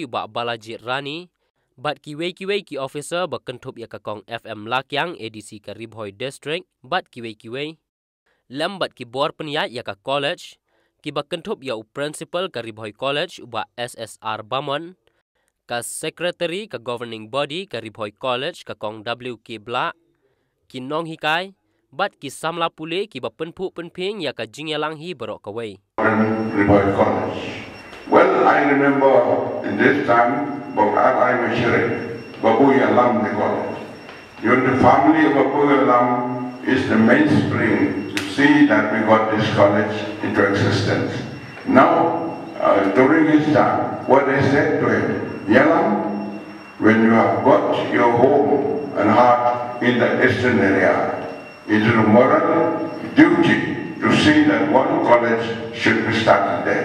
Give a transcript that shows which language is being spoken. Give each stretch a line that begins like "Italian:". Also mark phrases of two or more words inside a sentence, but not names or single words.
Khasi: u ba Balaji Rani, bat kiwei ki officer ba kentup ya ka kong FM Lakyang ADC ka Ribhoi district, bat kiwei, lembat ki bor penyat ya ka college, ki ba kentup ya u principal ka Ribhoi college u ba SSR Bamon, ka secretary ka
English: governing body
Khasi: ka Ribhoi college ka kong WK Bla, ki nong hikai, bat ki samla pule ki ba penpu penping ya ka jingyalang hi barok kawai. Ribhoi college.
English: Well, I remember in this time, I was sharing Babu Yalam the college. The family of Babu Yalam is the mainspring to see that we got this college into existence. Now, during his time, what they said to him, Yalam, when you have got your home and heart in the eastern area, it is a moral duty to see that one college should be started there.